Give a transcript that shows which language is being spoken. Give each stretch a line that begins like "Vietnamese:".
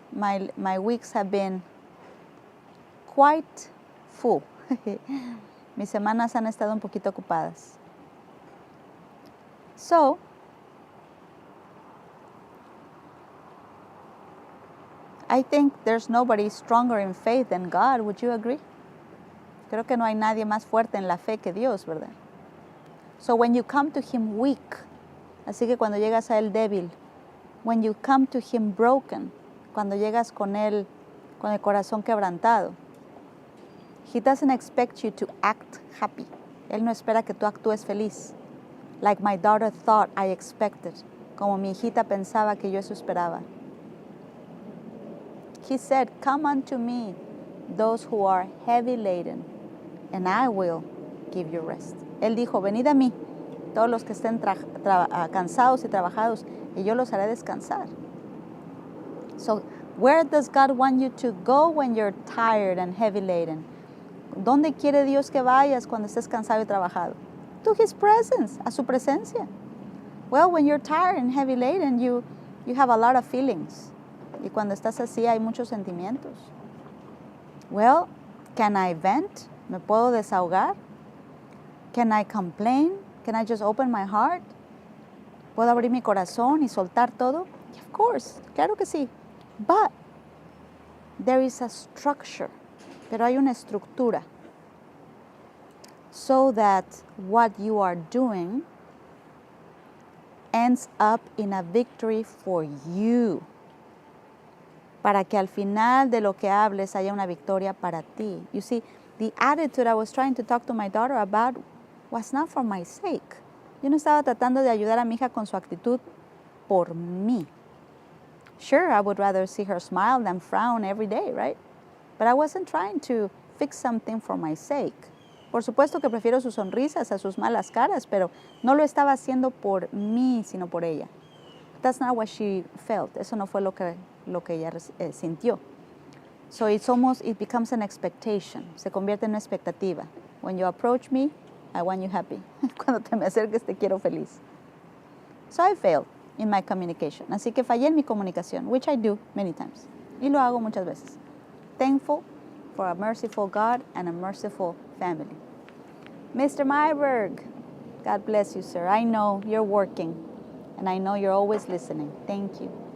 English: My weeks have been quite full.
Spanish: Mis semanas han estado un poquito ocupadas.
English: So, I think there's nobody stronger in faith than God. Would you agree?
Spanish: Creo que no hay nadie más fuerte en la fe que Dios, ¿verdad?
English: So when you come to Him weak,
Spanish: así que cuando llegas a Él débil,
English: when you come to Him broken,
Spanish: cuando llegas con Él con el corazón quebrantado,
English: He doesn't expect you to act happy.
Spanish: Él no espera que tú actúes feliz.
English: Like my daughter thought I expected.
Spanish: Como mi hijita pensaba que yo eso esperaba.
English: He said, come unto me, those who are heavy laden, and I will give you rest.
Spanish: Él dijo, venid a mí, todos los que estén cansados y trabajados, y yo los haré descansar.
English: So, where does God want you to go when you're tired and heavy laden?
Spanish: ¿Dónde quiere Dios que vayas cuando estés cansado y trabajado?
English: To His presence,
Spanish: a su presencia.
English: Well, when you're tired and heavy laden, you have a lot of feelings.
Spanish: Y cuando estás así hay muchos sentimientos.
English: Well, can I vent?
Spanish: ¿Me puedo desahogar?
English: Can I complain? Can I just open my heart?
Spanish: ¿Puedo abrir mi corazón y soltar todo?
English: Of course,
Spanish: claro que sí.
English: But there is a structure.
Spanish: Pero hay una estructura.
English: So that what you are doing ends up in a victory for you.
Spanish: Para que al final de lo que hables haya una victoria para ti.
English: You see, the attitude I was trying to talk to my daughter about was not for my sake.
Spanish: Yo no estaba tratando de ayudar a mi hija con su actitud por mí.
English: Sure, I would rather see her smile than frown every day, right? But I wasn't trying to fix something for my sake.
Spanish: Por supuesto que prefiero sus sonrisas a sus malas caras, pero no lo estaba haciendo por mí, sino por ella.
English: That's not what she felt.
Spanish: Eso no fue lo que ella sintió.
English: So it becomes an expectation.
Spanish: Se convierte en una expectativa.
English: When you approach me, I want you happy.
Spanish: Cuando te me acerques, te quiero feliz.
English: So I failed in my communication.
Spanish: Así que fallé en mi comunicación,
English: which I do many times.
Spanish: Y lo hago muchas veces.
English: Thankful for a merciful God and a merciful family. Mr. Myberg, God bless you, sir. I know you're working, and I know you're always listening. Thank you.